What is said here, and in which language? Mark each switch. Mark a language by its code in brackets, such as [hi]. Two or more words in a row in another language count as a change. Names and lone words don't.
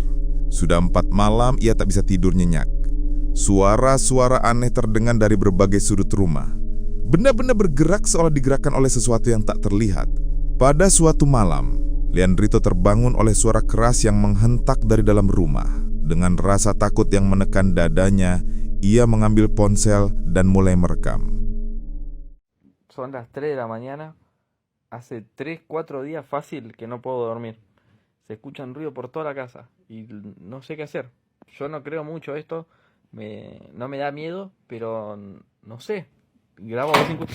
[id] Sudah 4 malam ia tak bisa tidur nyenyak. Suara-suara aneh terdengar dari berbagai sudut rumah. Benda-benda bergerak seolah digerakkan oleh sesuatu yang tak terlihat. Pada suatu malam, Leandrito terbangun oleh suara keras yang menghentak dari dalam rumah. Dengan rasa takut yang menekan dadanya, ia mengambil ponsel dan mulai merekam. [es] Son las 3 de la mañana. Hace 3-4 días fácil que no puedo dormir. Se escuchan ruido por toda la casa y no sé qué hacer. Yo no creo mucho esto, no me da miedo, pero no sé. Grabo a ver si encuentro...